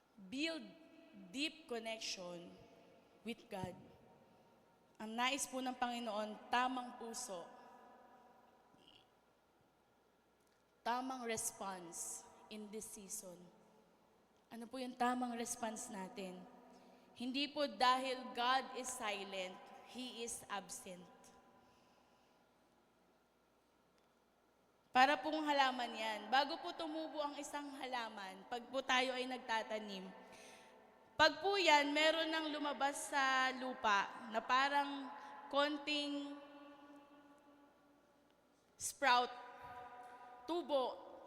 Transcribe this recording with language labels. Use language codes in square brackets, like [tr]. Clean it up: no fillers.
[en] Build deep connection with God. [tl] Ang nais po ng Panginoon, tamang puso. Tamang response [en] in this season. [tl] Ano po yung tamang response natin? Hindi po dahil [en] God is silent, He is absent. [tl] Para pong halaman yan. Bago po tumubo ang isang halaman, pag po tayo ay nagtatanim, pag po yan, meron nang lumabas sa lupa na parang konting sprout, tubo.